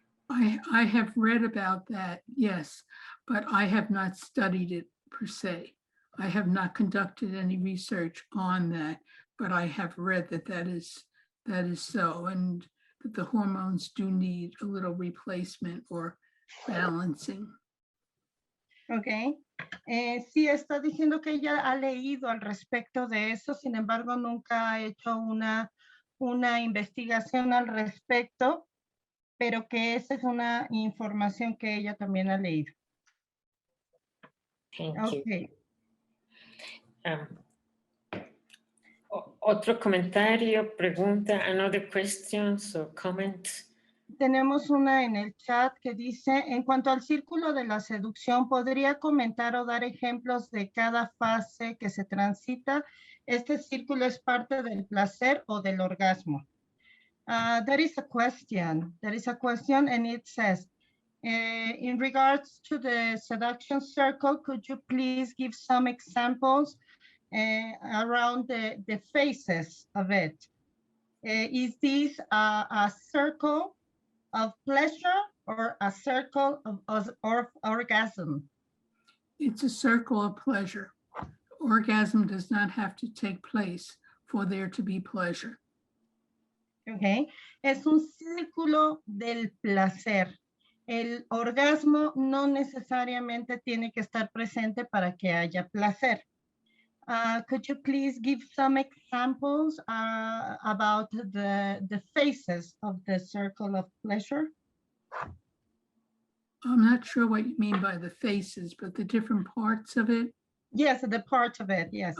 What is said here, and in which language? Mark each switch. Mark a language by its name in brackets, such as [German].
[English] I have read about that, yes, but I have not studied it per se. I have not conducted any research on that, but I have read that is so, and that the hormones do need a little replacement or balancing. Ok. [Spanish] Sí, está diciendo que ella ha leído al respecto de eso, sin embargo, nunca ha hecho una investigación al respecto, pero que esa es una información que ella también ha leído. [English] Thank you. [Spanish] Otro comentario, pregunta, [English] another questions or comments? [Spanish] tenemos una en el chat que dice, en cuanto al círculo de la seducción, ¿podría comentar o dar ejemplos de cada fase que se transita? ¿Este círculo es parte del placer o del orgasmo? [English] That is a question. That is a question, and it says, in regards to the seduction circle, could you please give some examples around the phases of it? Is this a circle of pleasure or a circle of orgasm? It's a circle of pleasure. Orgasm does not have to take place for there to be pleasure. Okay. [Spanish] Es un círculo del placer. El orgasmo no necesariamente tiene que estar presente para que haya placer. [English] Could you please give some examples about the phases of the circle of pleasure? I'm not sure what you mean by the phases, but the different parts of it. Yes, the part of it, yes.